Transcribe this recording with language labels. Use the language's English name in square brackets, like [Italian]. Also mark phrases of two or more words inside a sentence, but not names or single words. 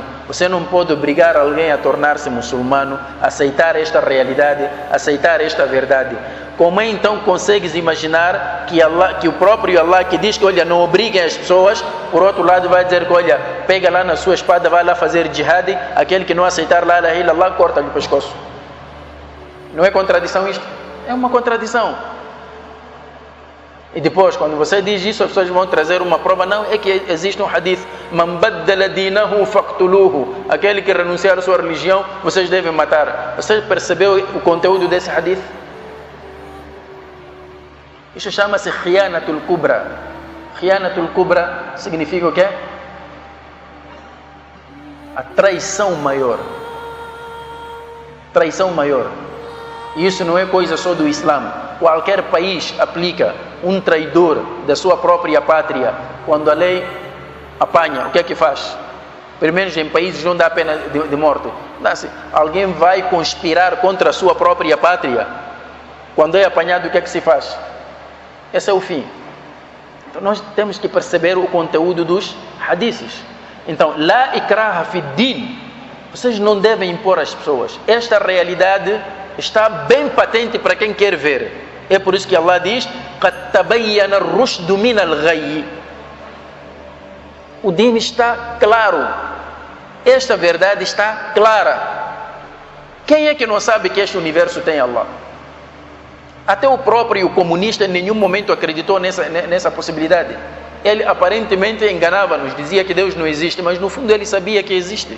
[Portuguese] Você não pode obrigar alguém a tornar-se muçulmano, aceitar esta realidade, aceitar esta verdade. Como então consegues imaginar que o próprio Allah, que diz que, olha, não obriguem as pessoas, por outro lado vai dizer que, olha, pega lá na sua espada, vai lá fazer jihad, aquele que não aceitar [Arabic] لا إله إلا الله, [Portuguese] corta-lhe o pescoço. Não é contradição isto? É uma contradição. E depois, quando você diz isso, as pessoas vão trazer uma prova. Não, é que existe um hadith: [Arabic] من بدل دينه فاقتلوه. [Portuguese] Aquele que renunciar à sua religião, vocês devem matar. Você percebeu o conteúdo desse hadith? Isso chama-se [Arabic] الخيانة الكبرى. الخيانة الكبرى [Portuguese] significa o quê? A traição maior. Traição maior. E isso não é coisa só do Islã. Qualquer país aplica um traidor da sua própria pátria. Quando a lei apanha, o que é que faz? Primeiro, em países onde há pena de morte, alguém vai conspirar contra a sua própria pátria. Quando é apanhado, o que é que se faz? Esse é o fim. Então nós temos que perceber o conteúdo dos hadiths. Então, [Arabic] لا إكراه في الدين. [Portuguese] Vocês não devem impor às pessoas. Esta realidade está bem patente para quem quer ver. É por isso que Allah diz: [Arabic] قد تبين الرشد من الغي. [Portuguese] O din está claro. Esta verdade está clara. Quem é que não sabe que este universo tem Allah? Até o próprio comunista em nenhum momento acreditou nessa possibilidade. Ele aparentemente enganava-nos, dizia que Deus não existe, mas no fundo ele sabia que existe.